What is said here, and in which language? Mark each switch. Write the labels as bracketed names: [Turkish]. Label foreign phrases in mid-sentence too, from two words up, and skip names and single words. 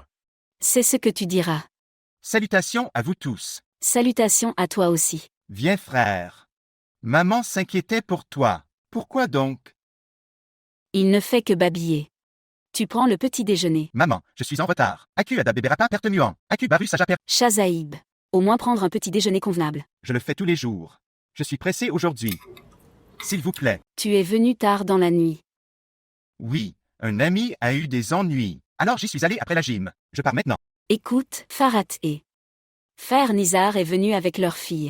[French] C'est ce que tu diras. Salutations à vous tous. Salutations à toi aussi. Viens frère. Maman s'inquiétait pour toi. Pourquoi donc? Il ne fait que babiller. Tu prends le petit déjeuner. Maman, je suis en retard. [Indonesian] Aku ada beberapa pertemuan. Aku baru saja per... [French] Shazaïb. Au moins prendre un petit déjeuner convenable. Je le fais tous les jours. Je suis pressé aujourd'hui. S'il vous plaît. Tu es venu tard dans la nuit. Oui, un ami a eu des ennuis. Alors j'y suis allé après la gym. Je pars maintenant. Écoute, Farhat et Frère Nizar est venu avec leur fille.